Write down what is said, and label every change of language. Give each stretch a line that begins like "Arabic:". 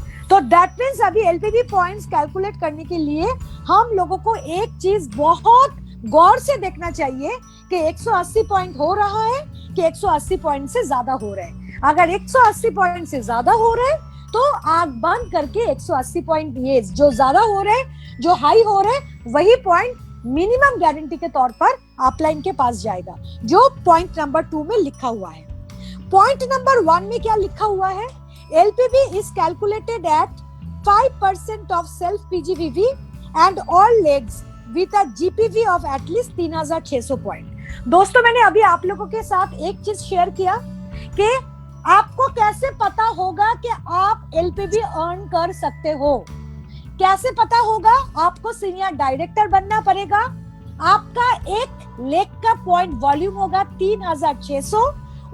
Hindi: तो
English: that means
Hindi: अभी LPV points calculate करने के लिए हम लोगों को एक चीज बहुत गौर से देखना चाहिए कि 180 पॉइंट हो रहा है कि 180 पॉइंट से ज्यादा हो रहा है। अगर 180 पॉइंट से ज्यादा हो रहा है तो आंख बंद करके 180 पॉइंट, ये जो ज्यादा हो रहे, जो हाई हो रहे, वही पॉइंट मिनिमम गारंटी के तौर पर अपलाइन के पास जाएगा, जो पॉइंट नंबर 2 में लिखा हुआ है। पॉइंट नंबर 1 में क्या लिखा हुआ है?
English: LPV is calculated at 5% of self PGVV and all legs with a GPV of at least 3600 point.
Hindi: दोस्तों, मैंने अभी आप लोगों के साथ एक चीज शेयर किया कि आपको कैसे पता होगा कि आप LPV अर्न कर सकते हो। कैसे पता होगा? आपको सीनियर डायरेक्टर बनना पड़ेगा। आपका एक लेग का पॉइंट वॉल्यूम होगा 3600।